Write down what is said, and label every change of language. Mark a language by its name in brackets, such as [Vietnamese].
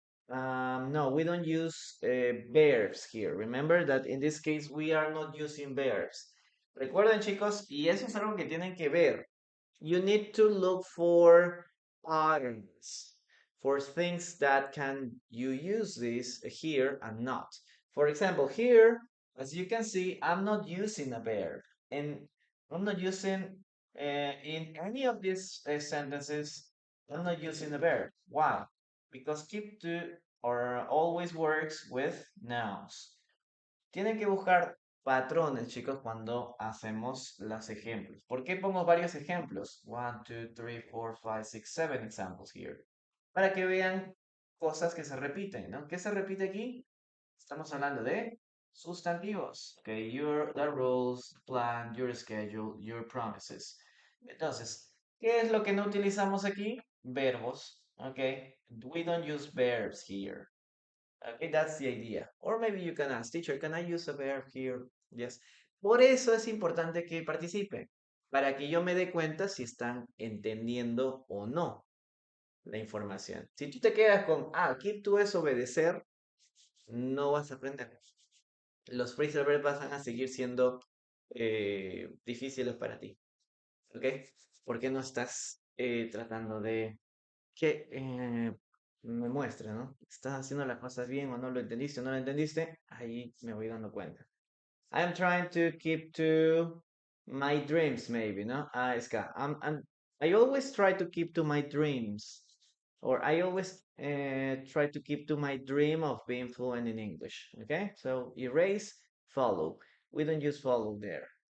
[English] No, we don't use verbs here. Remember that in this case we are not using verbs. [Spanish] Recuerden, chicos, y eso es algo que tienen que ver. [English] You need to look for patterns, for things that can you use this here and not. For example, here, as you can see, I'm not using a verb, and I'm not using in any of these sentences. I'm not using a verb. Why? Because keep to or always works with nouns. [Spanish] Tienen que buscar patrones, chicos, cuando hacemos los ejemplos. ¿Por qué pongo varios ejemplos? [English] One, two, three, four, five, six, seven examples here. [Spanish] Para que vean cosas que se repiten, ¿no? ¿Qué se repite aquí? Estamos hablando de sustantivos. [English] Okay, the rules, plan, your schedule, your promises. [Spanish] Entonces, ¿qué es lo que no utilizamos aquí? Verbos. [English] Okay, we don't use verbs here. Okay, that's the idea. Or maybe you can ask, teacher, can I use a verb here? Yes. [Spanish] Por eso es importante que participen, para que yo me dé cuenta si están entendiendo o no la información. Si tú te quedas con, keep to es obedecer, no vas a aprender. Los phrasal verbs van a seguir siendo difíciles para ti. ¿Ok? Porque no estás tratando de que me muestre, ¿no? ¿Estás haciendo las cosas bien o no lo entendiste o no lo entendiste? Ahí me voy dando cuenta. [English] I'm trying to keep to my dreams, maybe, no? Ska, I always try to keep to my dreams. Or I always try to keep to my dream of being fluent in English. Okay? So erase, follow. We don't use follow there.